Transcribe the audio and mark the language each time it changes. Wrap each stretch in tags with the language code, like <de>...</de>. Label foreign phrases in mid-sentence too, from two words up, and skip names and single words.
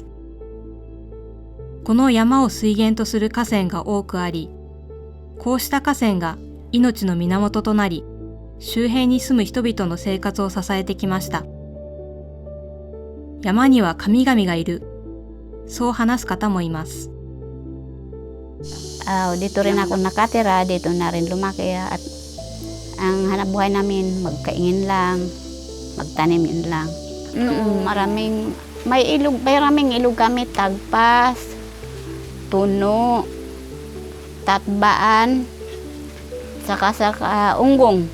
<ja>この山を水源とする河川が多くあり、こうした河川が命の源となり、周辺に住む人々の生活を支えてきました。山には神々がいる、そう話す方もいます。</ja> <tl>Dito rin ako nakatira, dito na rin lumaki at ang hanap buhay namin magkaingin lang, magtanim yun lang. Maraming ilog kami, Tagpas, Tuno, Tatbaan, saka Unggong.</tl>